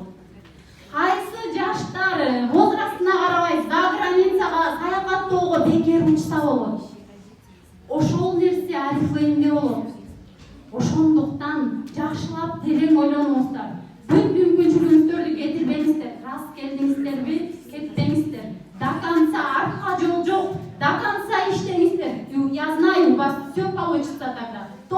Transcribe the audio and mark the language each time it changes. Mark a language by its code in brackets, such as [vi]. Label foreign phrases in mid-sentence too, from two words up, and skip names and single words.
[ky] Кайсы жаштар возрастына карабай за границага саякаттоого бекер учса болот. Ошол нерсе Oriflame'де болот. Ошондуктан жакшылап терең ойлонуңуздар. Бүт мүмкүнчүлүктөрдү кетирбеңиздер. Раз келдиңиздерби, кетпеңиздер. [ru] До конца [ky] артка жол жок. [ru] До конца [ky] иштеңиздер. [ru] Я знаю, у вас все получится тогда.